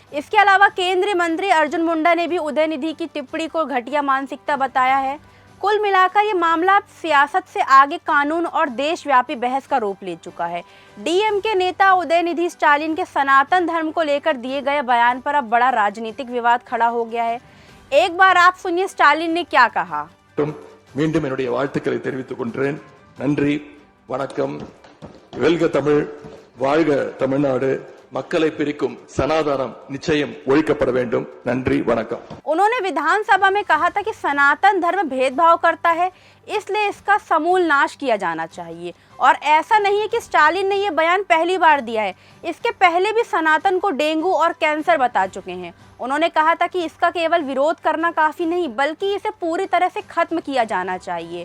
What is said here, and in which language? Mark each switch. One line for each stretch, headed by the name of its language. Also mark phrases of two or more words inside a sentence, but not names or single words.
Hindi: इसके अलावा केंद्रीय मंत्री अर्जुन मुंडा ने भी उदयनिधि की टिप्पणी को घटिया मानसिकता बताया है। कुल मिलाकर ये मामला अब सियासत से आगे कानून और देशव्यापी बहस का रूप ले चुका है। DMK नेता उदयनिधि स्टालिन के सनातन धर्म को लेकर दिए गए बयान पर अब बड़ा राजनीतिक विवाद खड़ा हो गया है। एक बार आप सुनिए स्टालिन ने क्या कहा।
Tamil: மீண்டும் என்னுடைய வாழ்த்துக்களை தெரிவித்துக் கொள்கிறேன். நன்றி, வணக்கம். வெல்க தமிழ், வாழ்க தமிழ்நாடு. மக்களை பிரிக்கும் சனாதனம் நிச்சயம் ஒழிக்கப்பட வேண்டும். நன்றி, வணக்கம்.
Hindi: उन्होंने विधानसभा में कहा था कि सनातन धर्म भेदभाव करता है, इसलिए इसका समूल नाश किया जाना चाहिए। और ऐसा नहीं है कि स्टालिन ने ये बयान पहली बार दिया है, इसके पहले भी सनातन को डेंगू और कैंसर बता चुके हैं। उन्होंने कहा था कि इसका केवल विरोध करना काफ़ी नहीं बल्कि इसे पूरी तरह से खत्म किया जाना चाहिए।